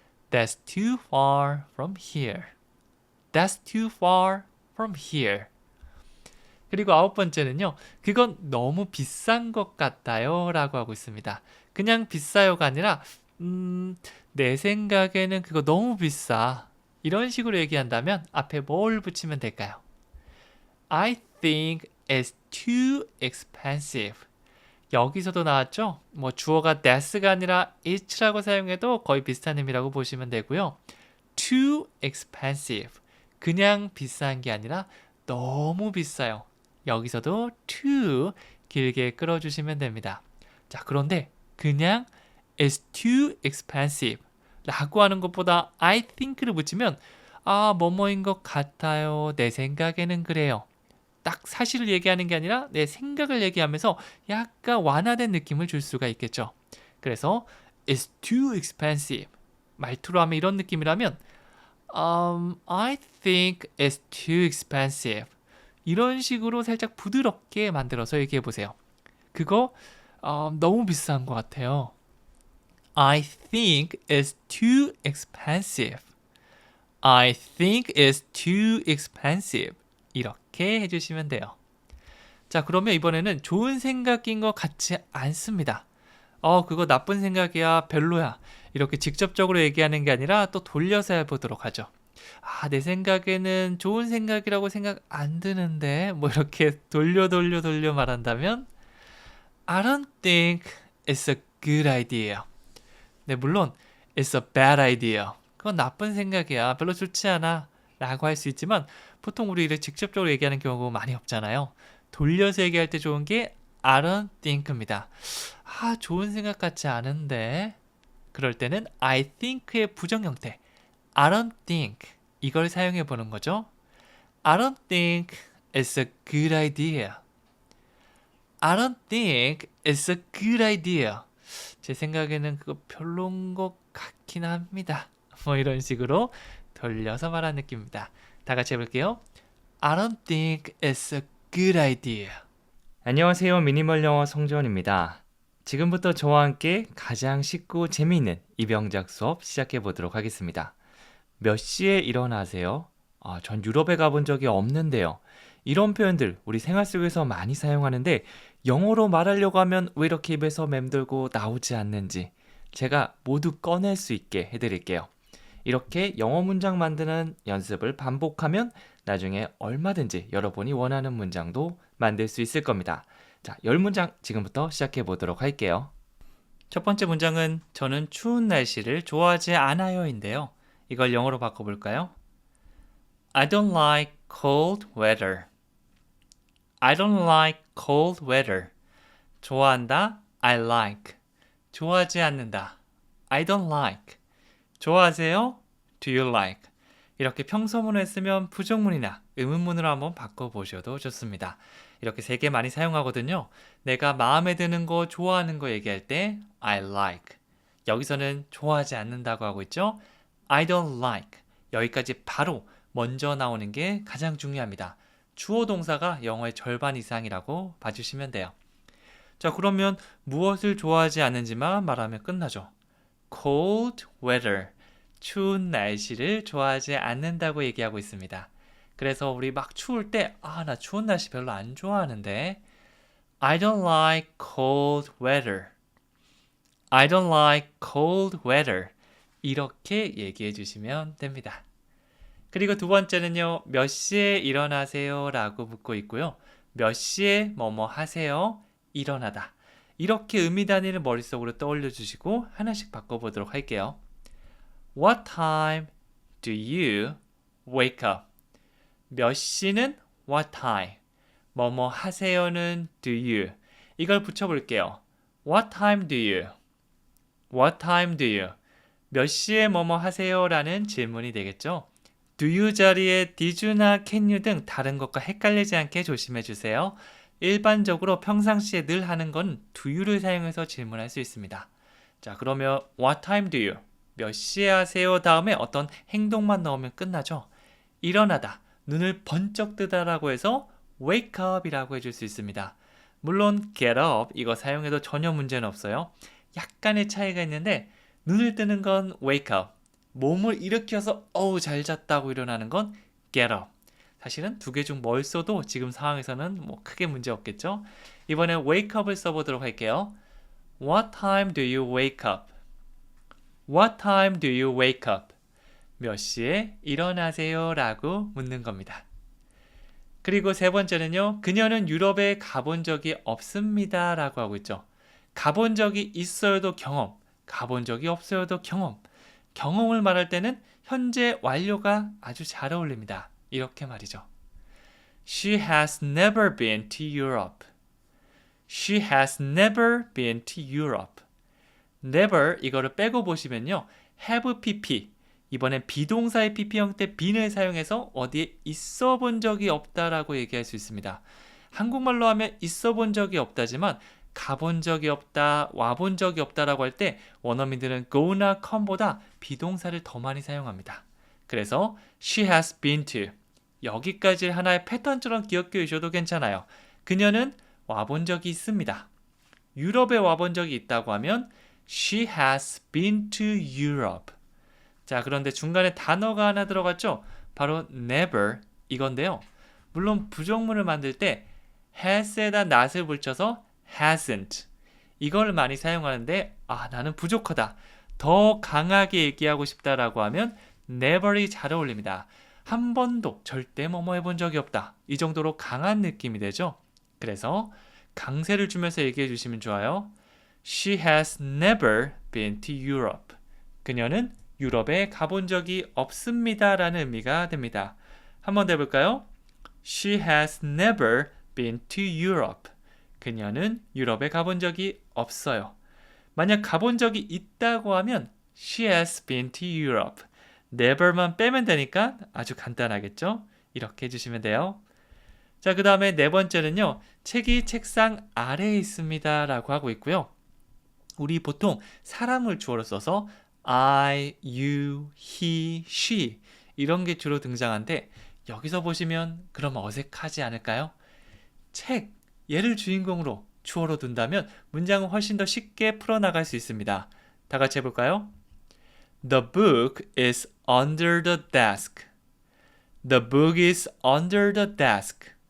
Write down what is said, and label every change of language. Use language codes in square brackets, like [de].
[en] That's too far from here. That's too far from here. [ko] 그리고 9번째는요. 그건 너무 비싼 것 같아요 라고 하고 있습니다. 그냥 비싸요가 아니라 내 생각에는 그거 너무 비싸. 이런 식으로 얘기한다면 앞에 뭘 붙이면 될까요? [en] I think it's too expensive. [ko] 여기서도 나왔죠? 주어가 that's가 아니라 it'라고 사용해도 거의 비슷한 의미라고 보시면 되고요. [en] too expensive. [ko] 그냥 비싼 게 아니라 너무 비싸요. 여기서도 too 길게 끌어주시면 됩니다. 자, 그런데 그냥 [en] it's too expensive [ko] 라고 하는 것보다 [en] I think를 [ko] 붙이면 뭐뭐인 것 같아요. 내 생각에는 그래요. 딱 사실을 얘기하는 게 아니라 내 생각을 얘기하면서 약간 완화된 느낌을 줄 수가 있겠죠. 그래서 [en] it's too expensive. [ko] 말투로 하면 이런 느낌이라면 [en] I think it's too expensive. [ko] 이런 식으로 살짝 부드럽게 만들어서 얘기해 보세요. 그거 너무 비싼 것 같아요. [en] I think it's too expensive. I think it's too expensive. [ko] 이렇게 해주시면 돼요. 자, 그러면 이번에는 좋은 생각인 것 같지 않습니다. 그거 나쁜 생각이야, 별로야. 이렇게 직접적으로 얘기하는 게 아니라 또 돌려서 해보도록 하죠. 내 생각에는 좋은 생각이라고 생각 안 드는데 이렇게 돌려 말한다면 [en] I don't think it's a good idea. [ko] 네, 물론 [en] it's a bad idea. [ko] 그건 나쁜 생각이야. 별로 좋지 않아. 라고 할 수 있지만 보통 우리 이렇게 직접적으로 얘기하는 경우가 많이 없잖아요. 돌려서 얘기할 때 좋은 게 [en] I don't think [ko] 입니다. 좋은 생각 같지 않은데 그럴 때는 I think의 부정 형태 I don't think 이걸 사용해 보는 거죠. [en] I don't think it's a good idea. I don't think it's a good idea. [ko] 제 생각에는 그거 별론 것 같긴 합니다. 이런 식으로 돌려서 말하는 느낌입니다. 다 같이 해볼게요. [en] I don't think it's a good idea. [ko] 안녕하세요. 미니멀 영어 성지원입니다. 지금부터 저와 함께 가장 쉽고 재미있는 입영작 수업 시작해 보도록 하겠습니다. 몇 시에 일어나세요? 전 유럽에 가본 적이 없는데요. 이런 표현들 우리 생활 속에서 많이 사용하는데 영어로 말하려고 하면 왜 이렇게 입에서 맴돌고 나오지 않는지 제가 모두 꺼낼 수 있게 해드릴게요. 이렇게 영어 문장 만드는 연습을 반복하면 나중에 얼마든지 여러분이 원하는 문장도 만들 수 있을 겁니다. 자, 10문장 지금부터 시작해 보도록 할게요. 첫 번째 문장은 저는 추운 날씨를 좋아하지 않아요인데요. 이걸 영어로 바꿔볼까요? [en] I don't like cold weather. I don't like cold weather. [ko] 좋아한다. [en] I like. [ko] 좋아하지 않는다. [en] I don't like. [ko] 좋아하세요? [en] Do you like? [ko] 이렇게 평소문을 쓰면 부정문이나 의문문으로 한번 바꿔보셔도 좋습니다. 이렇게 3개 많이 사용하거든요. 내가 마음에 드는 거, 좋아하는 거 얘기할 때 I like. 여기서는 좋아하지 않는다고 하고 있죠. [en] I don't like. [ko] 여기까지 바로 먼저 나오는 게 가장 중요합니다. 주어 동사가 영어의 절반 이상이라고 봐주시면 돼요. 자, 그러면 무엇을 좋아하지 않는지만 말하면 끝나죠. [en] Cold weather. [ko] 추운 날씨를 좋아하지 않는다고 얘기하고 있습니다. 그래서 우리 막 추울 때 나 추운 날씨 별로 안 좋아하는데 [en] I don't like cold weather. I don't like cold weather. [ko] 이렇게 얘기해 주시면 됩니다. 그리고 두 번째는요. 몇 시에 일어나세요? 라고 묻고 있고요. 몇 시에 뭐뭐 하세요? 일어나다. 이렇게 의미 단위를 머릿속으로 떠올려 주시고 하나씩 바꿔보도록 할게요. [en] What time do you wake up? [ko] 몇 시는 [en] what time. [ko] 뭐뭐 하세요는 [en] do you. [ko] 이걸 붙여볼게요. [en] What time do you? What time do you? [ko] 몇 시에 뭐뭐 하세요? 라는 질문이 되겠죠. do you 자리에 did you나 can you 등 다른 것과 헷갈리지 않게 조심해 주세요. 일반적으로 평상시에 늘 하는 건 do you를 사용해서 질문할 수 있습니다. 자, 그러면 [en] what time do you? [ko] 몇 시에 하세요? 다음에 어떤 행동만 넣으면 끝나죠. 일어나다, 눈을 번쩍 뜨다라고 해서 wake up 이라고 해줄 수 있습니다. 물론 get up 이거 사용해도 전혀 문제는 없어요. 약간의 차이가 있는데 눈을 뜨는 건 wake up, 몸을 일으켜서 어우 잘 잤다고 일어나는 건 get up. 사실은 두 개 중 뭘 써도 지금 상황에서는 뭐 크게 문제 없겠죠. 이번에 wake up을 써보도록 할게요. [en] What time do you wake up? What time do you wake up? [ko] 몇 시에 일어나세요? 라고 묻는 겁니다. 그리고 세 번째는요. 그녀는 유럽에 가본 적이 없습니다. 라고 하고 있죠. 가본 적이 있어요도 경험, 가본 적이 없어요도 경험. 경험을 말할 때는 현재 완료가 아주 잘 어울립니다. 이렇게 말이죠. [en] She has never been to Europe. She has never been to Europe. [ko] never 이거를 빼고 보시면요. [en] have pp. [ko] 이번엔 비동사의 pp 형태 bene을 사용해서 어디에 있어 본 적이 없다라고 얘기할 수 있습니다. 한국말로 하면 있어 본 적이 없다지만 가본 적이 없다, 와본 적이 없다라고 할 때 원어민들은 go나 come보다 비동사를 더 많이 사용합니다. 그래서 [en] she has been to. [ko] 여기까지 하나의 패턴처럼 기억해 주셔도 괜찮아요. 그녀는 와본 적이 있습니다. 유럽에 와본 적이 있다고 하면 [en] she has been to Europe. [ko] 자, 그런데 중간에 단어가 하나 들어갔죠? 바로 never 이건데요. 물론 부정문을 만들 때 has에다 not을 붙여서 hasn't 이걸 많이 사용하는데 나는 부족하다. 더 강하게 얘기하고 싶다라고 하면 never이 잘 어울립니다. 한 번도 절대 뭐뭐 해본 적이 없다. 이 정도로 강한 느낌이 되죠. 그래서 강세를 주면서 얘기해 주시면 좋아요. [en] She has never been to Europe. [ko] 그녀는 유럽에 가본 적이 없습니다. 라는 의미가 됩니다. 한번 더 해볼까요? [en] She has never been to Europe. [ko] 그녀는 유럽에 가본 적이 없어요. 만약 가본 적이 있다고 하면 [en] She has been to Europe. [ko] never만 빼면 되니까 아주 간단하겠죠? 이렇게 해주시면 돼요. 자, 그 다음에 네 번째는요. 책이 책상 아래에 있습니다. 라고 하고 있고요. 우리 보통 사람을 주어로 써서 I, you, he, she 이런 게 주로 등장하는데 여기서 보시면 그럼 어색하지 않을까요? 책, 얘를 주인공으로 주어로 둔다면 문장은 훨씬 더 쉽게 풀어나갈 수 있습니다. 다 같이 해볼까요? [en] The book is under the desk. The book is under the desk.